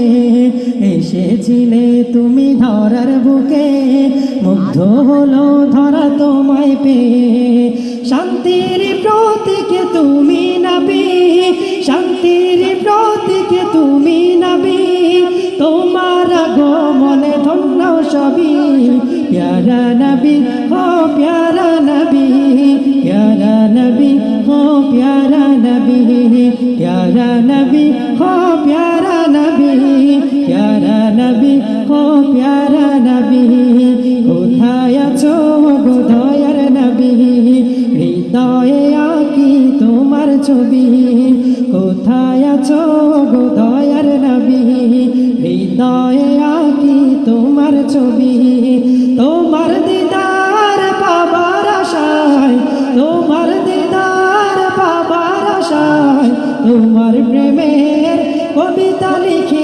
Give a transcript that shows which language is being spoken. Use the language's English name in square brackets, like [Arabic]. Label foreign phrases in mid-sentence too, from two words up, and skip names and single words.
[Bangla] এসেছিলে তুমি ধরার বুকে, মুগ্ধ হলো ধরা তোমায় পেয়ে। শান্তির প্রতীক তুমি নবী, শান্তির প্রতীক তুমি নবী, তোমার আগমনে ধন্য সবই। [Urdu] پیارا نبی ہو پیارا نبی، پیارا نبی ہو پیارا نبی، پیارا نبی ہو پیارا نبی، پیارا نبی ہو پیارا نبی. [Bangla] কোথায় আছো গো দয়ার নবী, হৃদয়ে আঁকি তোমার ছবি। কোথায় আছো গো দয়ার নবী, হৃদয়ে আঁকি তোমার ছবি। তোমার দিদার পাবার আশায়, তোমার দিদার পাবার আশায়, তোমার প্রেমের কবিতা লিখি।